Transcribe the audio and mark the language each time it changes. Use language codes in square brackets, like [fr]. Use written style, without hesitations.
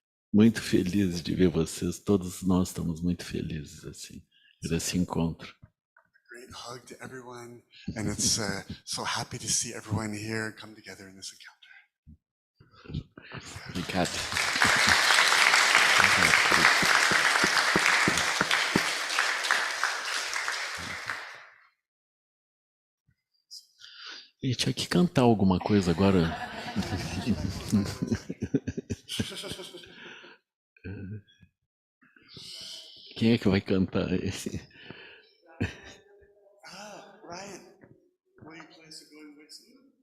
[pt] Muito feliz de ver vocês. Todos nós estamos muito felizes assim por esse encontro. [en] Great hug to everyone, and it's so happy to see everyone here come together in this encounter. [pt] Obrigado. E tinha que cantar alguma coisa agora. Quem é que vai cantar esse? [en] Ryan, will you play us a going whistle?